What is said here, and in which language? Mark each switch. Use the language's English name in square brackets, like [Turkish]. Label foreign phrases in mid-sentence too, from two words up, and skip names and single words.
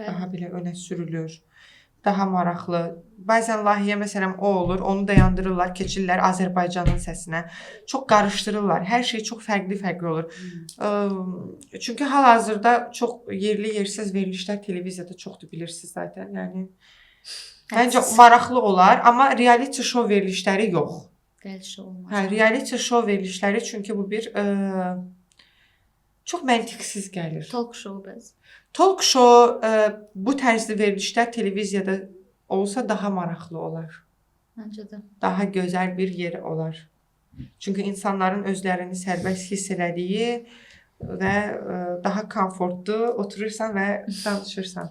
[Azerbaijani] daha belə önə sürülür, daha maraqlı. Bəzən layihə məsələn o olur, onu dayandırırlar, keçirlər Azərbaycanın səsinə. Çox qarışdırırlar. Hər şey çox fərqli olur. Çünki hal-hazırda çox yerli yersiz verilişlər televiziyada çoxdur bilirsiniz zaten. Yəni məncə maraqlı olar, amma [English] reality show [Azerbaijani] verilişləri yox. Dəli şou olmaz. Hə, [English] reality show [Azerbaijani] verilişləri çünki bu bir çox məntiqsiz gəlir. [English] Talk show bəz. Talk show [Azerbaijani] bu tərzdə verilişlər televiziyada olsa daha maraqlı olar. Məncə də. Daha gözəl bir yer olar. Çünki insanların özlərini sərbəst hiss elədiyi və daha komfortlu oturursan və danışırsan.